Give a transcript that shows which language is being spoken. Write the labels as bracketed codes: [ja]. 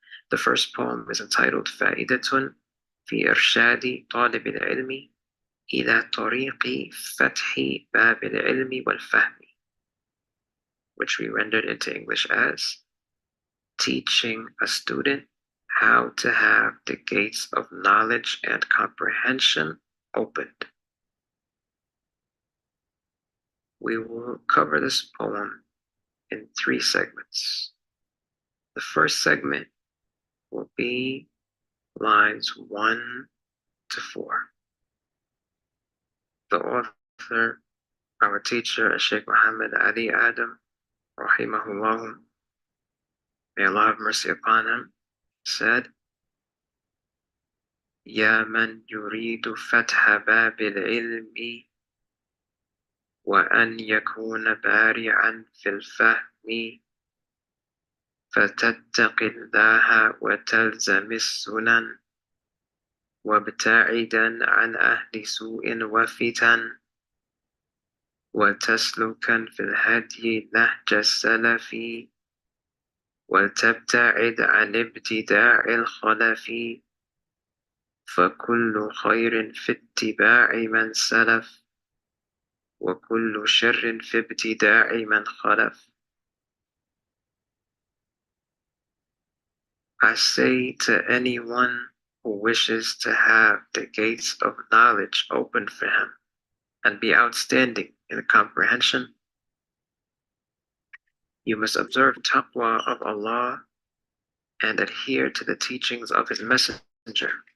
[en] The first poem is entitled Fa'idatun fi irshadi talib al-ilmi ila tariqi fathi bab al-ilmi wal-fahmi, which we rendered into English as teaching a student how to have the gates of knowledge and comprehension opened. We will cover this poem in 3 segments. The first segment will be lines 1 to 4. The author, our teacher, Sheikh Muhammad Ali Adam, rahimahullah, may Allah have mercy upon him, said, [ar] يا من يريد فتح باب العلم وأن يكون بارعا في الفهم فتتق الله وتلزم السنن وابتعدا عن أهل سوء وفتن وتسلكا في الهدي نهج السلف وتبتعد عن ابتداع الخلف فكل خير في اتباع من سلف وكل شر في ابتداع من خلف. [en] I say to anyone who wishes to have the gates of knowledge opened for him and be outstanding in comprehension, you must observe taqwa of Allah and adhere to the teachings of His Messenger.